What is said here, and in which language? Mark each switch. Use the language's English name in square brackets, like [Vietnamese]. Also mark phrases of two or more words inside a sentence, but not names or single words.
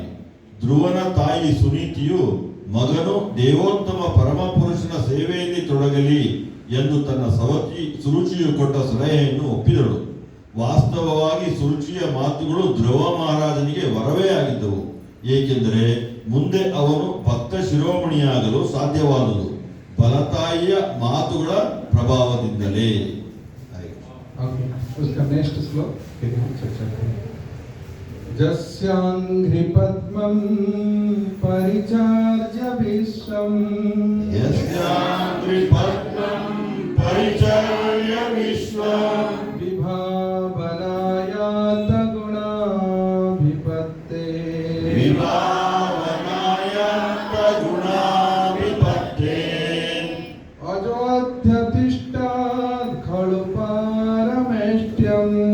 [Kannada] ಧ್ರುವನ ತಾಯಿ ಸುನೀತಿಯು ಮಗನು ದೇವೋತ್ತಮ ಪರಮ ಪುರುಷನ ಸೇವೆಯಲ್ಲಿ ತೊಡಗಲಿ ಎಂದು ತನ್ನ ಸವತಿ ಸುರುಚಿಯು ಕೊಟ್ಟ ಸಲಹೆಯನ್ನು ಒಪ್ಪಿದಳು. ವಾಸ್ತವವಾಗಿ ಸುರುಚಿಯ ಮಾತುಗಳು ಧ್ರುವ ಮಹಾರಾಜನಿಗೆ ವರವೇ ಆಗಿದ್ದವು, ಏಕೆಂದರೆ ಮುಂದೆ ಅವನು ಭಕ್ತ ಶಿರೋಮಣಿಯಾಗಲು ಸಾಧ್ಯವಾದುದು ಬಲತಾಯಿಯ ಮಾತುಗಳ ಪ್ರಭಾವದಿಂದಲೇ. [Sanskrit] जस्यांघ्रि पद्मं परिचार्य विश्वं विभावनायात गुणाभिपत्ते अजोऽध्यतिष्ठात् खलु पारमेष्ट्यम्